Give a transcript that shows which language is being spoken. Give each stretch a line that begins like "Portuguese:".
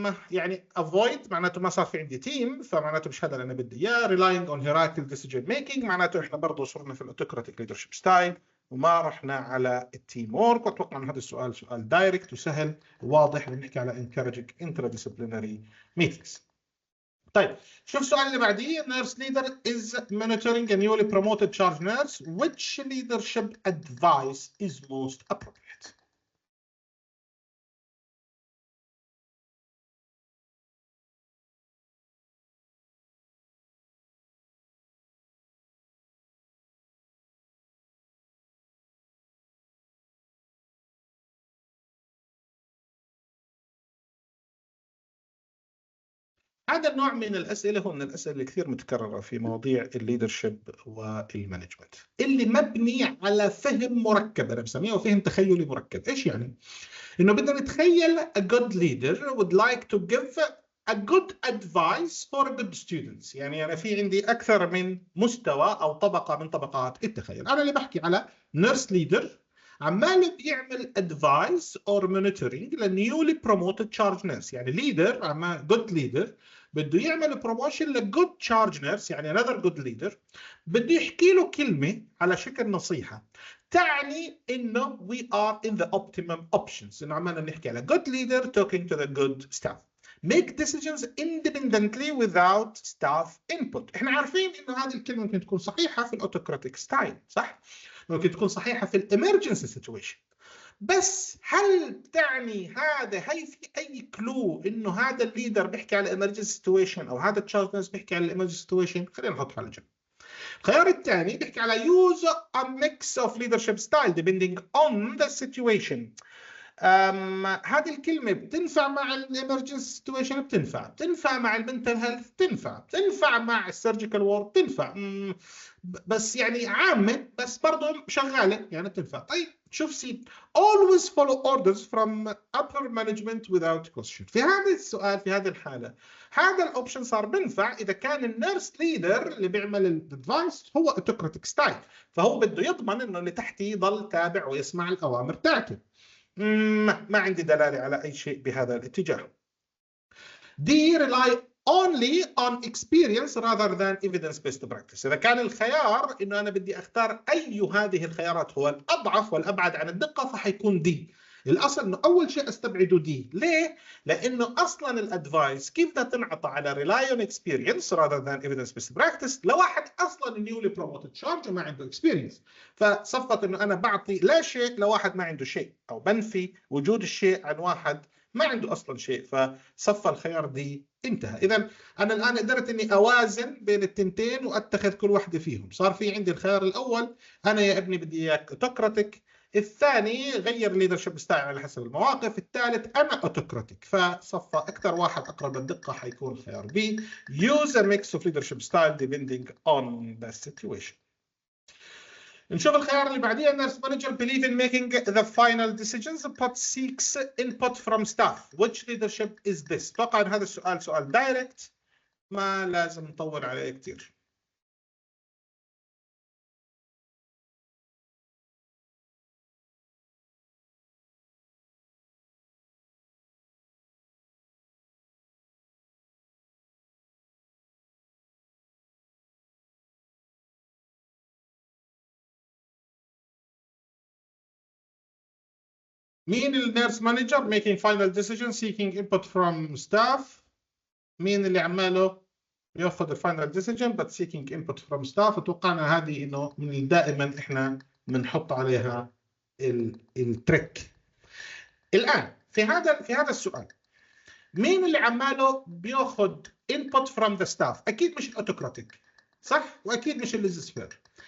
Arabic: يعني avoid معناته ما صار في عندي تيم، فمعناته مش هذا اللي انا بدي اياه.
English: relying on hierarchical decision making
Arabic: معناته احنا برضه صرنا في الاوتوكراتيك ليدرشيب ستايل وما رحنا على التيم وورك. واتوقع ان هذا السؤال سؤال دايركت وسهل وواضح بنحكي على
English: encouraging interdisciplinary meetings.
Arabic: طيب شوف السؤال اللي بعديه.
English: nurse leader is monitoring a newly promoted charge nurse. which leadership advice is most appropriate?
Arabic: هذا النوع من الأسئلة هو من الأسئلة اللي كثير متكررة في مواضيع الليدرشيب والمانجمنت، اللي مبني على فهم مركب. أنا بسميه فهم تخيلي مركب. إيش يعني؟ إنه بدنا نتخيل
English: a good leader would like to give a good advice for good students.
Arabic: يعني أنا في عندي أكثر من مستوى أو طبقة من طبقات التخيل. أنا اللي بحكي على
English: nurse leader عمال بيعمل advice or monitoring لنيولي promoted charge nurse. يعني leader عمال good leader بده يعمل بروموشن لجود تشارج نيرس، يعني another good leader
Arabic: بده يحكي له كلمة على شكل نصيحة تعني انه
English: we are in the optimum options.
Arabic: انه عمالنا نحكي على
English: good leader talking to the good staff. make decisions independently without staff input.
Arabic: احنا عارفين انه هذه الكلمة ممكن تكون صحيحة في الاوتوكراتيك ستايل، صح؟ ممكن تكون صحيحة في الامرجنسي سيتويشن، بس هل تعني هي في اي كلو انه هذا الليدر بيحكي على emergency سيتويشن او هذا التشارج نيرس بيحكي على emergency سيتويشن؟ خلينا نحطها على جنب. الخيار الثاني بيحكي على
English: use a mix of leadership style depending on the situation.
Arabic: هذه الكلمة بتنفع مع الامرجنسي سيتويشن، بتنفع مع المنتل هيلث، بتنفع مع السيرجيكال وورد، بتنفع بس يعني عامة، بس برضه شغالة يعني بتنفع. طيب شوف سي
English: always follow orders from upper management without question.
Arabic: في هذا السؤال في هذه الحالة هذا الاوبشن صار بنفع اذا كان النيرس ليدر اللي بيعمل الادفايس هو اوتوكراتيك ستايل، فهو بده يضمن انه اللي تحتيه يضل تابع ويسمع الاوامر تاعته. ما عندي دلالة على أي شيء بهذا الاتجاه.
English: D rely only on experience rather than evidence-based practice.
Arabic: إذا كان الخيار إنه أنا بدي أختار أي هذه الخيارات هو الأضعف والأبعد عن الدقة فحيكون D. الأصل إنه أول شيء أستبعده D. ليه؟ لأنه أصلاً الأدفايس كيف بدها تنعطى على
English: rely on experience rather than evidence-based practice
Arabic: لواحد أصلاً newly promoted charge وما عنده experience. فصفت إنه أنا بعطي لا شيء لواحد ما عنده شيء، أو بنفي وجود الشيء عن واحد ما عنده اصلا شيء، فصفى الخيار دي انتهى. اذا انا الان قدرت اني اوازن بين التنتين واتخذ كل واحده فيهم. صار في عندي الخيار الاول انا يا ابني بدي اياك اوتوكراتيك، الثاني غير ليدرشيب ستايل على حسب المواقف، الثالث انا اوتوكراتيك. فصفى اكثر واحد اقرب للدقه حيكون الخيار بي
English: use a mix of leadership style depending on the situation.
Arabic: نشوف الخيار اللي بعديه.
English: nurse manager believe in making the final decisions but seeks input from staff. which leadership is this?
Arabic: اتوقع ان هذا السؤال سؤال دايركت ما لازم نطول عليه كثير.
English: مين النيرس manager? making final decision seeking input from staff.
Arabic: مين اللي عماله ياخذ
English: الفاينل decision but seeking input from staff.
Arabic: اتوقعنا هذه انه من دائما احنا بنحط عليها التريك. الان في هذا السؤال مين اللي عماله بياخذ
English: input from the staff؟
Arabic: اكيد مش الاوتوكراتيك، صح؟ واكيد مش الليزسفير.